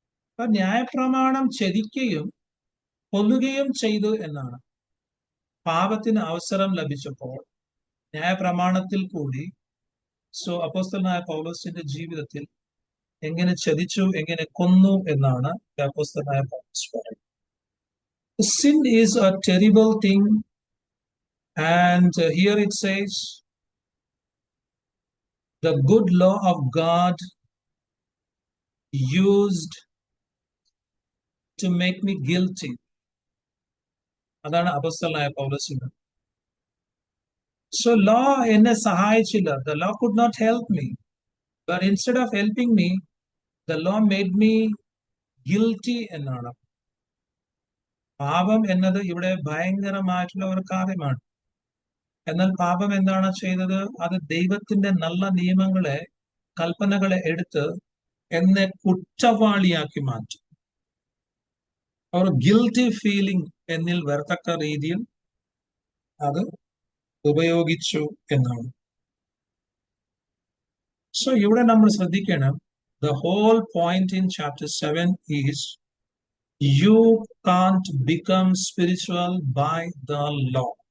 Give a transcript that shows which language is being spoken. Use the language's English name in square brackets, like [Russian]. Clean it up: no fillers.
[Malayalam] അപ്പൊ ന്യായപ്രമാണം ചതിക്കുകയും കൊല്ലുകയും ചെയ്തു എന്നാണ്. പാപത്തിന് അവസരം ലഭിച്ചപ്പോൾ ന്യായപ്രമാണത്തിൽ കൂടി അപ്പോസ്തലനായ പൗലോസിന്റെ ജീവിതത്തിൽ എങ്ങനെ ചതിച്ചു, എങ്ങനെ കൊന്നു എന്നാണ് അപ്പോസ്തലനായ പൗലോസ് പറയുന്നത്. [English] Sin is a terrible thing, and here it says the good law of God used to make me guilty. [Malayalam] അതാണ് അപ്പോസ്തലനായ പൗലോസിന്. So law എന്നെ സഹായിച്ചില്ല. [English] The law could not help me. But instead of helping me, the law made me guilty [Malayalam] എന്നാണ്. പാപം എന്നത് ഇവിടെ ഭയങ്കരമായിട്ടുള്ള ഒരു കാര്യമാണ്. എന്നാൽ പാപം എന്താണ് ചെയ്തത്? അത് ദൈവത്തിന്റെ നല്ല നിയമങ്ങളെ, കൽപ്പനകളെ എടുത്ത് എന്നെ കുറ്റവാളിയാക്കി മാറ്റി. ഒരു ഗിൽറ്റി ഫീലിംഗ് എന്നിൽ വരത്തക്ക രീതിയിൽ അത് ഉപയോഗിച്ചു എന്നാണ്. ഇവിടെ നമ്മൾ ശ്രദ്ധിക്കണം, [English] the whole point in chapter 7 is you can't become spiritual by the law.